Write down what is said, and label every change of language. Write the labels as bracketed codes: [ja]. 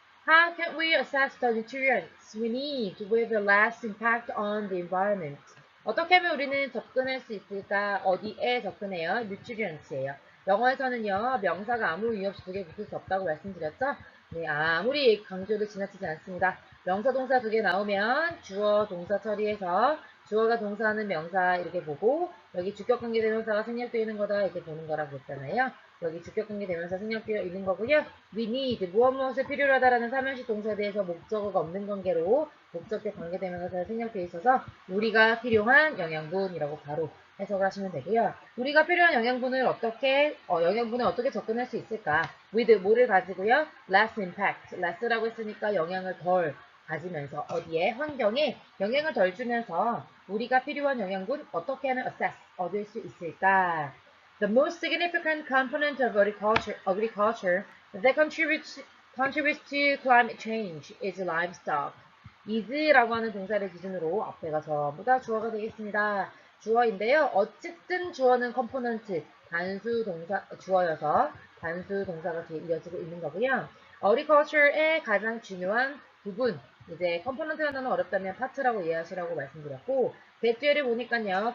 [en] How can we assess the nutrients we need with the less impact on the environment? [ko] 어떻게 하면 우리는 접근할 수 있을까? 어디에 접근해요? nutrients예요. 영어에서는요, 명사가 아무 이유 없이 두 개 붙을 수 없다고 말씀드렸죠? 네, 아무리 강조도 지나치지 않습니다. 명사, 동사 두 개 나오면 주어, 동사 처리해서 주어가 동사하는 명사 이렇게 보고 여기 주격관계대명사가 생략되어 있는 거다 이렇게 보는 거라고 했잖아요. 여기 주격관계대명사 생략되어 있는 거고요. [en] We need, [ko] 무엇을 필요로 하다라는 사면식 동사에 대해서 목적어가 없는 관계로 목적대 관계대명사가 생략되어 있어서 우리가 필요한 영양분이라고 바로 해석을 하시면 되고요. 우리가 필요한 영양분을 어떻게 접근할 수 있을까? with 뭐를 가지고요? [en] less impact, [ko] less라고 했으니까 영향을 덜 가지면서 어디에? 환경에 영향을 덜 주면서 우리가 필요한 영양분 어떻게 하면 assess, 얻을 수 있을까? [en] The most significant component of agriculture that contributes to climate change is livestock. [ko] is라고 하는 동사를 기준으로 앞에가 전부 다 주어가 되겠습니다. 주어인데요. 어쨌든 주어는 컴포넌트, 주어여서 단수 동사가 이어지고 있는 거고요. agriculture의 가장 중요한 부분, 이제 컴포넌트라는 단어는 어렵다면 파트라고 이해하시라고 말씀드렸고, 대뒤를 보니까요.